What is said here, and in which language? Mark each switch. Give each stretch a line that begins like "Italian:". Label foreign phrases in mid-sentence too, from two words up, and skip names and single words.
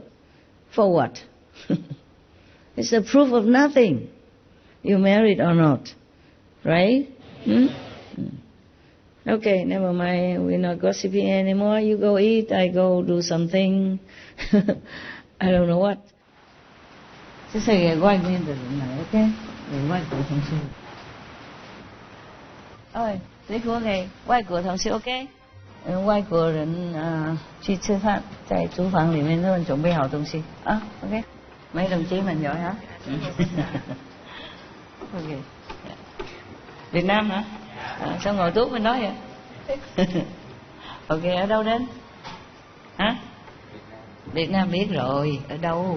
English: For what? It's a proof of nothing. You married or not. Right? Okay, never mind. We're not gossiping anymore. You go eat, I go do something. I don't know what. Just say,
Vietnamese: quay nguyên từ này, ok? Rồi quay của
Chinese: 同事. Ơi, 水果给外国同事 OK， 外国人去吃饭，在厨房里面他们准备好东西啊 OK，
Vietnamese: mấy đồng chí mình giỏi hả? OK. Việt Nam hả? Sao ngồi tuốt bên đó vậy? OK, ở đâu đến? Hả? Việt Nam biết rồi, ở đâu?